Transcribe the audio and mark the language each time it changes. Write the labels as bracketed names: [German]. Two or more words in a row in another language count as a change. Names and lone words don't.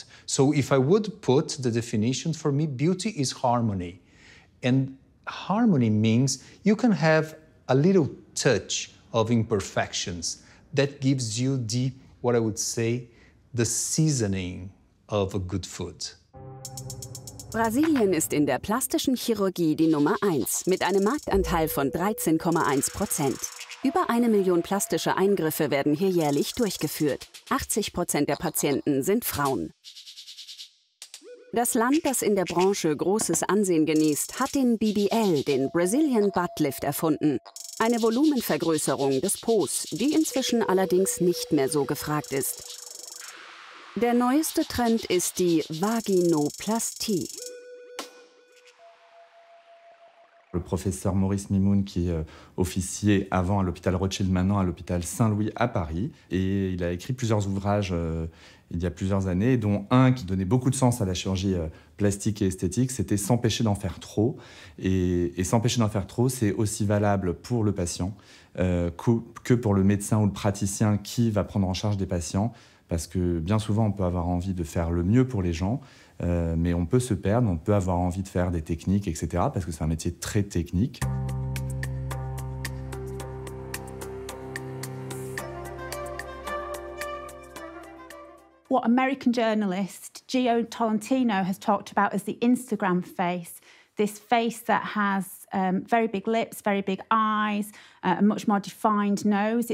[English] So if I would put the definition, for me, beauty is harmony. And harmony means you can have a little touch of imperfections that gives you the, what I would say, the seasoning of a good food. [German] Brasilien ist in der plastischen Chirurgie die Nummer 1 mit einem Marktanteil von 13,1%. Über 1 Million plastische Eingriffe werden hier jährlich durchgeführt. 80% der Patienten sind Frauen. Das Land, das in der Branche großes Ansehen genießt, hat den BBL, den [English] Brazilian Butt Lift, [German] erfunden. Eine Volumenvergrößerung des Po's, die inzwischen allerdings nicht mehr so gefragt ist. Der neueste Trend ist die Vaginoplastie. [French] Le professeur Maurice Mimoun, qui officiait avant à l'hôpital Rothschild, maintenant à l'hôpital Saint-Louis à Paris. Et il a écrit plusieurs ouvrages il y a plusieurs années, dont un qui donnait beaucoup de sens à la chirurgie plastique et esthétique, c'était s'empêcher d'en faire trop. Et s'empêcher d'en faire trop, c'est aussi valable pour le patient que pour le médecin ou le praticien qui va prendre en charge des patients. Parce que bien souvent, on peut avoir envie de faire le mieux pour les gens, mais on peut se perdre, on peut avoir envie de faire des techniques, etc., parce que c'est un métier très technique. [English] What American journalist Gio Tolentino has talked about as the Instagram face, this face that has very big lips, very big eyes, a much more defined nose.